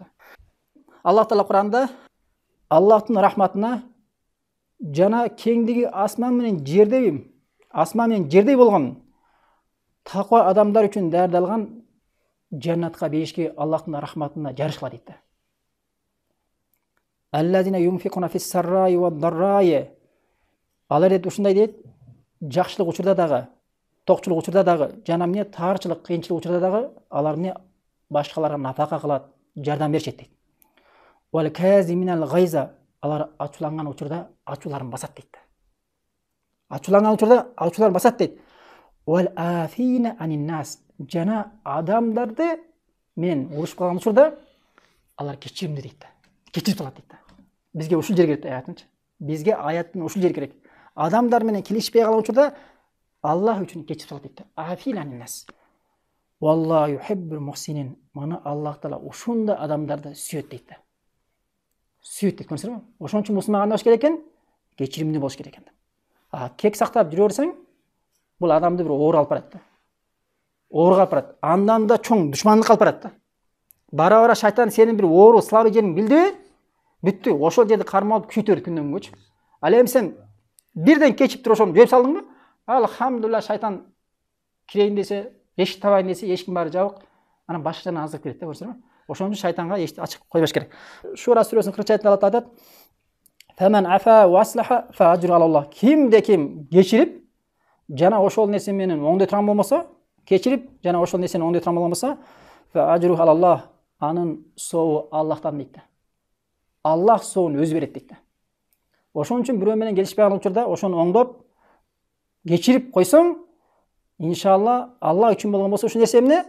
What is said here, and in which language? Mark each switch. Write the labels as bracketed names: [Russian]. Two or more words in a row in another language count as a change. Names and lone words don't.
[Kyrgyz] Аллах Таала Куранда Аллахтын рахматына жана кеңдиги асман менен жердей болгон таква адамдар үчүн даярдалган жаннатка бейишке Аллахтын рахматына жарышкыла дейт да. [Arabic] الذين ينفقون في السراء والضراء. [Kyrgyz] Алар дейт ушундай дейт, жакшылык учурда дагы, токчулук учурда дагы, жана эмне таарчылык, кыйынчылык учурда дагы алар эмне башкаларга нафака кылат, жардам беришет дейт. [Arabic] والكاظمين الغيظ. [Kyrgyz] Алар ачууланган учурда ачууларын басат дейт. Ачууланган учурда ачууларын басат дейт. [Arabic] والعافين عن الناس. [Kyrgyz] Жана адамдарды менен урушуп калган учурда алар кечиримдүү дейт да. Кечирип салат дейт да. Бизге ушул жер керек аятынчы. Бизге аяттын ушул жер керек. Адамдар менен келишпей калган учурда Аллах үчүн кечирип салат дейт да. [Arabic] العافين عن الناس. والله يحب المحسنين. [Kyrgyz] Мана Аллах Таала ушундай адамдарды сүйөт дейт да. Сүйөт дейт, көрсөңүзбү? Ошон үчүн мусулман кандай болуш керек экен? Кечиримдүү болуш керек экен. Кек сактап жүрө берсең, бул адамды бир оор алып барат да. Оорга алып барат. Андан да чоң душмандык алып барат да. Бара-бара шайтан сенин бир оору, слабый жериң билди, бүттү. Ошол жерди кармалып күйтөр күндөн күнгөчү. Ал эми сен бирден кечип туруп ошону жөөп салдыңбы? Алхамдулилlah, шайтан кирейин десе, эшик табайын десе, эшиктин баары жабык. Анан башка жактан аздырып келет да, көрсөңүзбү? Ошон үчүн шайтанга эшикти ачык койбош керек. Шура сүрөсүнүн 40-аятында Алла айтат: [Arabic] "فمن عفا وأصلح فأجره على الله." [Kyrgyz] Кимде ким кечирип, жана ошол нерсе менен оңдой турган болмосо, кечирип, жана ошол нерсени оңдой турган болмосо, [Arabic] فأجره على الله, [Kyrgyz] анын сообу Аллахтан дейт. Аллах сообун өзү берет дейт. Ошон үчүн бирөө менен келишпей калган учурда ошону оңдоп, кечирип койсоң, иншалла Аллах үчүн болгон болсо ушул нерсе эмне?